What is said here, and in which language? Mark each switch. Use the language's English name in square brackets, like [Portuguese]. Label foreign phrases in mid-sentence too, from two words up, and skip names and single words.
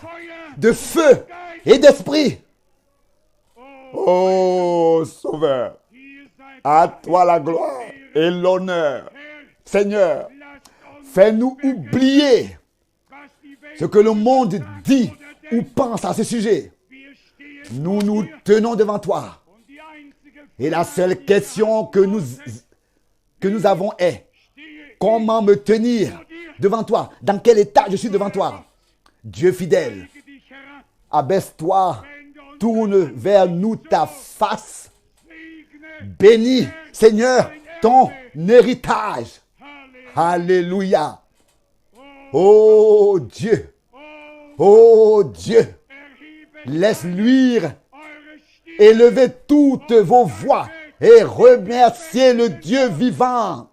[German] Feuer, [French] de feu et d'esprit. Oh, Sauveur, [German] hier seid [French] à toi la gloire et l'honneur. [German] Herr, [French] Seigneur, [German] lasst uns, [French] fais-nous oublier [German] was die Welt [French] ce que le monde dit ou pense à ce sujet. [German] wir stehen [French] Nous nous tenons devant toi. [German] und die einzige [French] Et la seule question que nous avons est, [German] stehe [French] comment me tenir devant toi? Dans quel état je suis devant toi? Dieu fidèle, [German] ich dich herab, [French] abaisse-toi, [German] wenn du uns [French] tourne vers nous ta face [German] segne [French] Bénis, Seigneur, ton héritage. Alléluia. Oh Dieu. Oh Dieu. Laisse luire. Élevez toutes vos voix et remerciez le Dieu vivant.